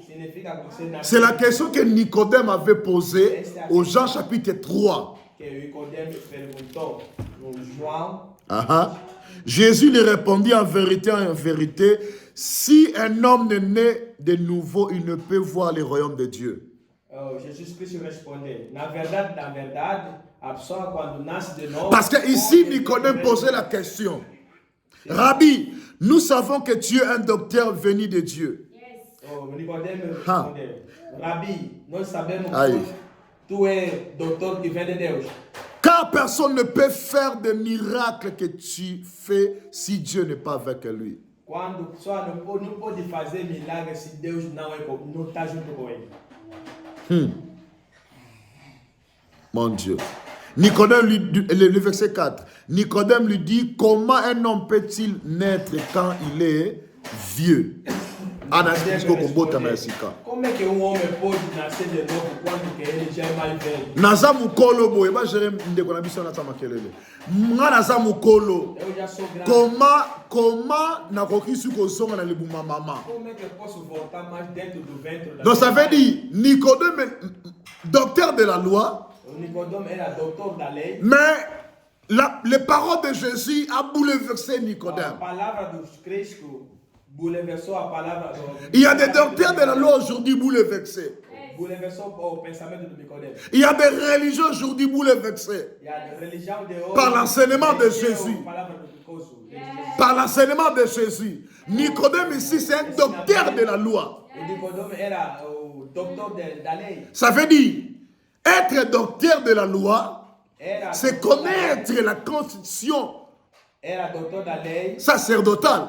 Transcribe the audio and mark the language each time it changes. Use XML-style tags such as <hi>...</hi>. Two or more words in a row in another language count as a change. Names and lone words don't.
<fr>C'est la question que Nicodème avait posée au Jean chapitre 3. Jésus lui répondit en vérité, si un homme est né de nouveau, il ne peut voir le royaume de Dieu. Jésus-Christ répondait,</fr> <pt>na verdade, a pessoa quando nasce de novo.</pt> <fr>Parce que ici, Nicodème posait la question. Rabbi, nous savons que tu es un docteur venu de Dieu. Nicodème répondait, Rabbi,</fr> <pt>nós sabemos que tu es doutor que vem de Deus.</pt> <fr>Car personne ne peut faire des miracles que tu fais si Dieu n'est pas avec lui.</fr> <pt>Quando pessoa não pode fazer milagre se Deus não está junto com ele.</pt> <fr>Mon Dieu. Nicodème le verset 4. Nicodème lui dit, comment un homme peut-il naître quand il est vieux?</fr> <pt>Como é que homem pode nascer de novo quando que ele já é mais velho?</pt> <ln>Naza mukolo boye ba jere ndeko na biso na tama kelele. Nga naza mukolo. Comment nakoki su kozonga na libuma mama?</ln> <pt>Como é que eu posso voltar mais dentro do ventre da?</pt> <fr>Donc ça veut dire Nicodème, docteur de la loi.</fr> <pt>Nicodème era doutor da lei.</pt> <fr>Mais les paroles de Jésus a bouleversé Nicodème.</fr> <pt>A palavra do Cristo bouleversou a palavra.</pt> <fr>Il y a des docteurs de la loi aujourd'hui bouleversés. Il y a des religions aujourd'hui bouleversées par l'enseignement de Jésus. Par l'enseignement de Jésus. Nicodème ici, c'est un docteur de la loi. Ça veut dire, être docteur de la loi, c'est connaître la constitution sacerdotale.</fr>